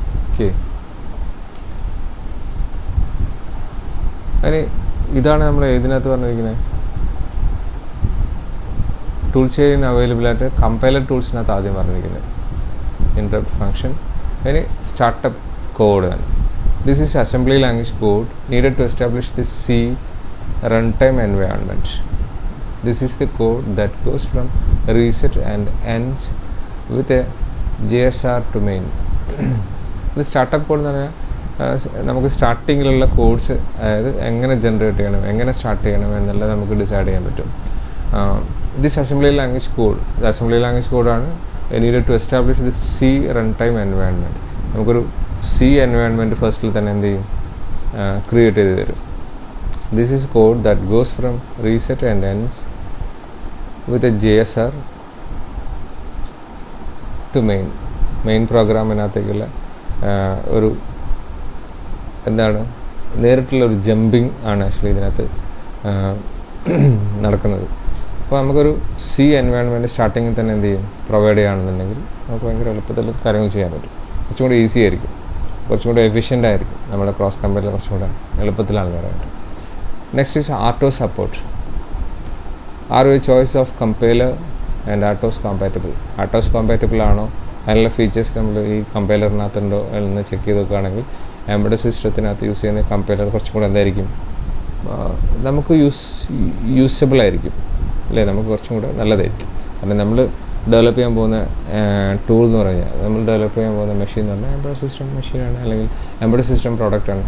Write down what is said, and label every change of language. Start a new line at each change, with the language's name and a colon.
Malayalam: Okay, അതിന് ഇതാണ് നമ്മൾ ഇതിനകത്ത് പറഞ്ഞിരിക്കുന്നത് ടൂൾ ചെയിൻ അവൈലബിൾ ആയിട്ട് കമ്പൈലർ ടൂൾസിനകത്ത് ആദ്യം പറഞ്ഞിരിക്കുന്നത് ഇൻറ്ററപ്റ്റ് ഫംഗ്ഷൻ. അതിന് സ്റ്റാർട്ടപ്പ് കോഡ് ആണ്.
English: This is assembly language code needed to establish the C runtime environment. This is the code that goes from reset and ends with a JSR to main.
Malayalam: ഇത് startup code എന്ന് പറഞ്ഞാൽ നമുക്ക് സ്റ്റാർട്ടിങ്ങിലുള്ള codes, അതായത് എങ്ങനെ generate ചെയ്യണം, എങ്ങനെ start ചെയ്യണം എന്നുള്ളത് നമുക്ക് ഡിസൈഡ് ചെയ്യാൻ പറ്റും.
English: this assembly language code,
Malayalam: ഇത് അസംബ്ലി ലാംഗ്വേജ് കോഡാണ്
English: Needed to establish the C runtime environment.
Malayalam: നമുക്കൊരു C എൻവയോൺമെൻറ്റ് ഫസ്റ്റിൽ തന്നെ എന്ത് ചെയ്യും, ക്രിയേറ്റ് ചെയ്ത് തരും.
English: This is code that goes from reset and ends with a JSR to main.
Malayalam: Main പ്രോഗ്രാമിനകത്തേക്കുള്ള ഒരു എന്താണ് നേരിട്ടുള്ള ഒരു ജമ്പിങ് ആണ് ആക്ച്വലി ഇതിനകത്ത് നടക്കുന്നത്. അപ്പോൾ നമുക്കൊരു C എൻവയോൺമെൻറ്റ് സ്റ്റാർട്ടിങ്ങിൽ തന്നെ എന്ത് ചെയ്യും, പ്രൊവൈഡ് ചെയ്യുകയാണെന്നുണ്ടെങ്കിൽ നമുക്ക് ഭയങ്കര എളുപ്പത്തിൽ കാര്യങ്ങൾ ചെയ്യാൻ പറ്റും. കുറച്ചും കൂടി ഈസി ആയിരിക്കും, കുറച്ചും കൂടി എഫിഷ്യൻ്റ് ആയിരിക്കും. നമ്മുടെ ക്രോസ് കമ്പയറിൽ കുറച്ചും കൂടെ എളുപ്പത്തിലാണ് വരാൻ പറ്റും.
English: Next is RTOS support. Are a choice of compiler and RTOS compatible?
Malayalam: RTOS compatible ആണോ, അതിനുള്ള ഫീച്ചേഴ്സ് നമ്മൾ ഈ കമ്പൈലറിനകത്തുണ്ടോ എന്ന് ചെക്ക് ചെയ്ത് നോക്കുകയാണെങ്കിൽ എംബഡഡ് സിസ്റ്റത്തിനകത്ത് യൂസ് ചെയ്യുന്ന കമ്പൈലർ കുറച്ചും കൂടെ എന്തായിരിക്കും, നമുക്ക് യൂസബിൾ ആയിരിക്കും അല്ലേ, നമുക്ക് കുറച്ചും കൂടെ നല്ലതായിരിക്കും. കാരണം നമ്മൾ ഡെവലപ്പ് ചെയ്യാൻ പോകുന്ന ടൂൾ എന്ന് പറഞ്ഞാൽ, നമ്മൾ ഡെവലപ്പ് ചെയ്യാൻ പോകുന്ന മെഷീൻ എന്ന് പറഞ്ഞാൽ എംബഡഡ് സിസ്റ്റം മെഷീനാണ്, അല്ലെങ്കിൽ എംബഡഡ് സിസ്റ്റം പ്രോഡക്റ്റാണ്.